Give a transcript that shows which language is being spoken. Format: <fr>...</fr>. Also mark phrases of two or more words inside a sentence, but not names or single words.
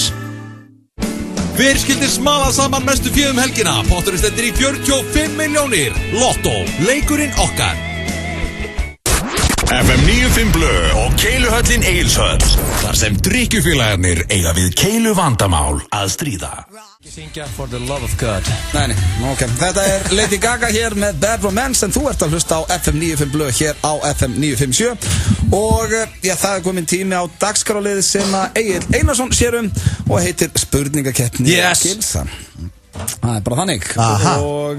<is>Hver skildi smala saman mestu fjöðum helgina? Potturinn stendur í 45 milljónir. Lotto, leikurinn okkar. FM 95 Blö og Keiluhöllin Egilshöll. Þar sem drykkjufélagarnir eiga við keilu vandamál að stríða. Syngja</is> <en>for the love of God.</en> <is>Nei, ok. Þetta Lady Gaga hér með Bad Romance en þú ert að hlusta á FM 95 Blö hér á FM 957 og það komin tími á dagskrárliðið sem að Egill Einarsson sér og heitir Spurningakeppni Gilsa. Það bara þannig. Og</is>